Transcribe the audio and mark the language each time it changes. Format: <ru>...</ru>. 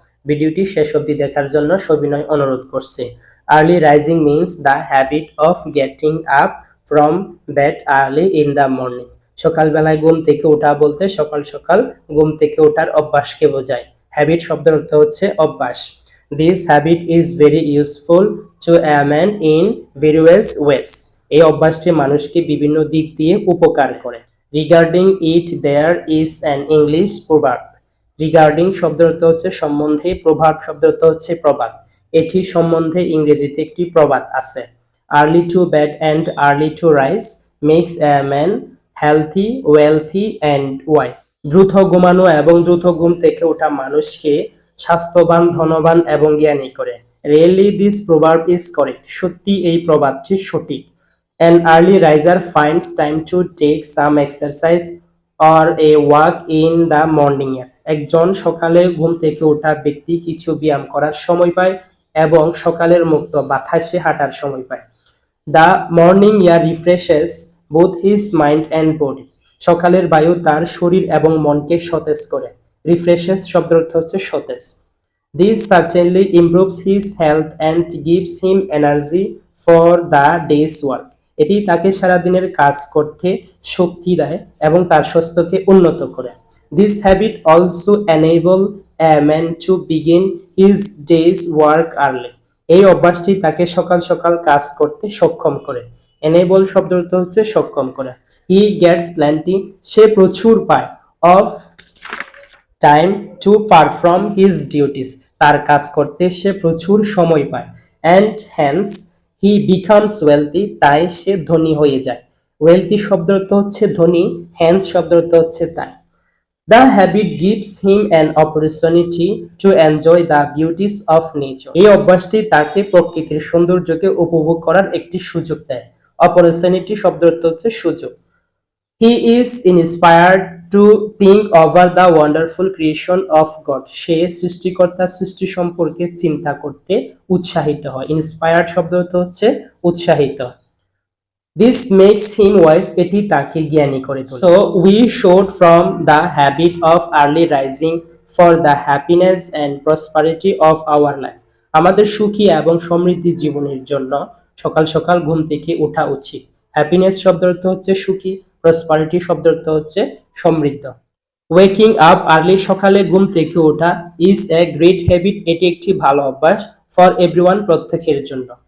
<bn>ভিডিওটি শেষ অবধি দেখার জন্য সবিনয় অনুরোধ করছে।</bn> <en>Early rising means the habit of getting up from bed early in the morning.</en> <bn>সকালবেলায় ঘুম থেকে ওঠা বলতে সকাল সকাল ঘুম থেকে ওঠার অভ্যাসকে বোঝায়। হ্যাবিট শব্দের অর্থ হচ্ছে অভ্যাস।</bn> <en>This habit is very useful to a man in various ways.</en> <bn>এই অভ্যাসটি মানুষকে বিভিন্ন দিক দিয়ে উপকার করে।</bn> <en>Regarding it there is an English proverb.</en> <bn>Regarding শব্দের অর্থ হচ্ছে সম্বন্ধে, proverb শব্দের অর্থ হচ্ছে প্রবাদ। এটি সম্বন্ধে ইংরেজিতে একটি প্রবাদ আছে।</bn> <en>Early to bed and early to rise makes a man healthy, wealthy and wise.</en> <bn>দ্রুত ঘুমানো এবং দ্রুত ঘুম থেকে ওঠা মানুষকে স্বাস্থ্যবান, ধনবান এবং জ্ঞানী করে।</bn> <en>Really this proverb is correct.</en> <bn>সত্যি এই প্রবাদটি সঠিক। An early riser finds time to take some exercise or a walk in the morning air. একজন সকালে ঘুম থেকে ওঠা ব্যক্তি কিছু ব্যায়াম করার সময় পায় এবং সকালের মুক্ত বাতাসে হাঁটার সময় পায়।</bn> <en>The morning air refreshes both his mind and body.</en> <bn>সকালের বায়ু তার শরীর এবং মনকে সতেজ করে। রিফ্রেশেস শব্দের অর্থ হচ্ছে সতেজ।</bn> <en>This certainly improves his health and gives him energy for the day's work.</en> <bn>এটি তাকে সারাদিনের কাজ করতে শক্তি দেয় এবং তার স্বাস্থ্যকে উন্নত করে।</bn> <en>This habit also enable a man to begin his day's work early.</en> <bn>এই অভ্যাসটি তাকে সকাল সকাল কাজ করতে সক্ষম করে। Enable শব্দের অর্থ হচ্ছে সক্ষম করে।</bn> <en>He gets plenty,</en> <bn>সে প্রচুর পায়</bn> <en>of time to perform his duties.</en> <bn>তার কাজ করতে সে প্রচুর সময় পায়।</bn> <en>And hence he becomes wealthy,</en> <bn>তাই সে ধনী হয়ে যায়। wealthy শব্দের অর্থ হচ্ছে ধনী, hence শব্দের অর্থ হচ্ছে তাই।</bn> <en>The habit gives him an opportunity to enjoy the beauties of nature.</en> <bn>এই অভ্যাসটি তাকে প্রকৃতির সৌন্দর্যকে উপভোগ করার একটি সুযোগ দেয়। opportunity শব্দের অর্থ হচ্ছে সুযোগ।</bn> <en>He is inspired to think over the wonderful creation of God.</en> <bn>সে সৃষ্টিকর্তার সৃষ্টি সম্পর্কে চিন্তা করতে উৎসাহিত হয়। Inspired শব্দ অর্থ হচ্ছে উৎসাহিত।</bn> <en>This makes him wise.</en> <bn>এটি তাকে জ্ঞানী করে তোলে।</bn> <en>So we should from the habit of early rising for the happiness and prosperity of our life.</en> <bn>আমাদের সুখী এবং সমৃদ্ধি জীবনের জন্য সকাল সকাল ঘুম থেকে ওঠা উচিত। হ্যাপিনেস শব্দের অর্থ হচ্ছে সুখী, প্রসপারিটি শব্দের অর্থ হচ্ছে সমৃদ্ধ।</bn> <en>waking up early,</en> <bn>সকালে ঘুম থেকে ওঠা</bn> <en>is a great habit,</en> <bn>এটি একটি ভালো অভ্যাস</bn> <en>for everyone,</en> <bn>প্রত্যেকের জন্য।</bn>